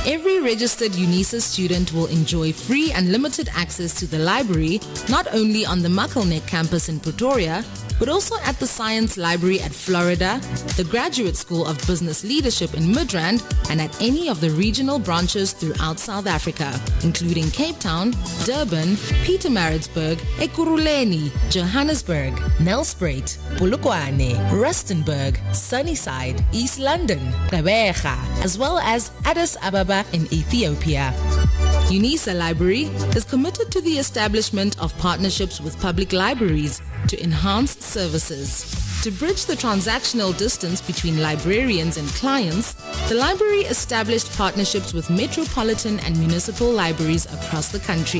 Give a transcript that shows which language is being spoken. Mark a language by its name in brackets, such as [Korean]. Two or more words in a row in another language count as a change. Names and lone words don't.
[English] Every registered UNISA student will enjoy free and limited access to the library, not only on the Muckleneuk campus in Pretoria, but also at the Science Library at Florida, the Graduate School of Business Leadership in Midrand, and at any of the regional branches throughout South Africa, including Cape Town, Durban, Pietermaritzburg, Ekurhuleni, Johannesburg, Nelspruit, Polokwane, Rustenburg, Sunnyside, East London, Gqeberha, as well as Addis Ababa in Ethiopia. UNISA Library is committed to the establishment of partnerships with public libraries to enhance services. To bridge the transactional distance between librarians and clients, the library established partnerships with metropolitan and municipal libraries across the country.